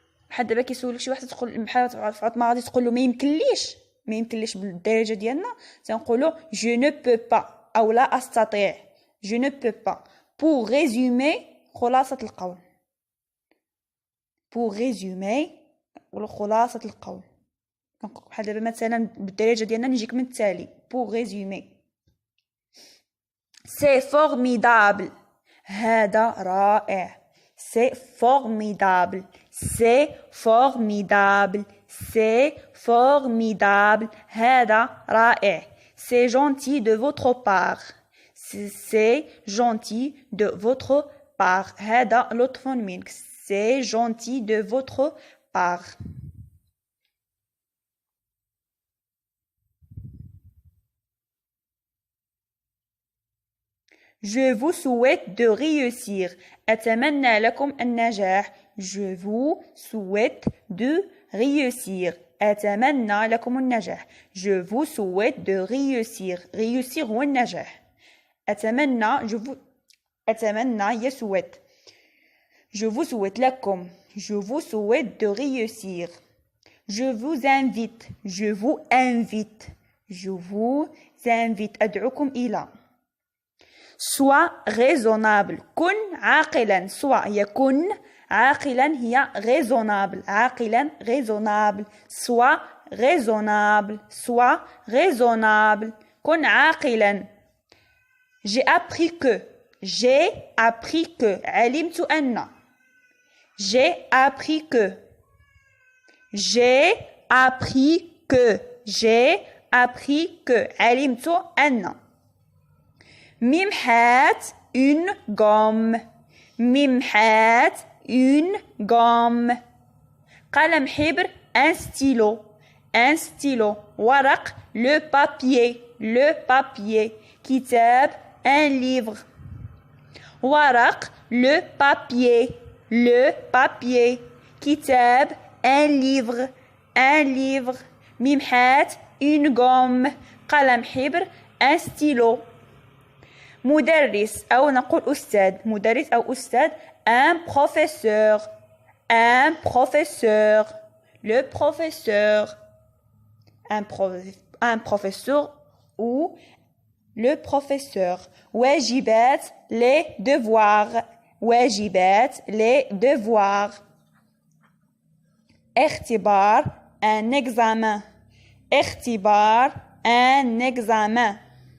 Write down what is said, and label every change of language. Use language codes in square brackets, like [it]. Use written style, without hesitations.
[ar] بحال دابا كيسولك شي واحد تقول بحال في عطمه غادي تقول له ما يمكنليش بالدارجه ديالنا تنقولوا [fr] je ne peux pas [ar] او لا استطيع. je ne peux pas. [fr] pour résumer [ar] خلاصه القول. pour résumer ولا خلاصه القول بحال دابا مثلا بالدارجه ديالنا نجيك من التالي. [fr] pour résumer c'est formidable. [ar] هذا رائع. [fr] c'est formidable. c'est formidable. c'est formidable. [ar] هذا رائع. [fr] c'est gentil de votre part. c'est gentil de votre part. [ar] هذا لطف منك. [fr] c'est gentil de votre part. Je vous souhaite de réussir. [ar] أتمنى لكم النجاح. [fr] Je vous souhaite de réussir. [ar] أتمنى لكم النجاح. [fr] Je vous souhaite de réussir. [ar] réussir هو النجاح. أتمنى هي souhaite. [fr] Je vous souhaite لكم. Je vous souhaite de réussir. Je vous invite. Je vous invite. Je vous invite. [ar] أدعوكم إلى. [fr] sois raisonnable. [ar] كن عاقلا. sois هي كن عاقلا هي raisonnable. عاقلا raisonnable. [fr] sois raisonnable. sois raisonnable. [ar] كن عاقلا. [fr] j'ai appris que. j'ai appris que. [ar] علمت أن. [fr] j'ai appris que. j'ai appris que. j'ai appris que. [ar] علمت أن. [fr] ممحات une gomme. ممحات une gomme. [ar] قلم حبر [fr] un stylo. un stylo. ورق le papier. le papier. كتاب un livre. ورق le papier. le papier. كتاب un livre. un livre. ممحات une gomme. [ar] قلم حبر [fr] un stylo. [ar] مدرس أو نقول أستاذ. مدرس أو أستاذ [fr] un professeur. un professeur. le professeur. un professeur ou le professeur. واجبات les devoirs. واجبات les devoirs. اختبار un examen. اختبار un examen.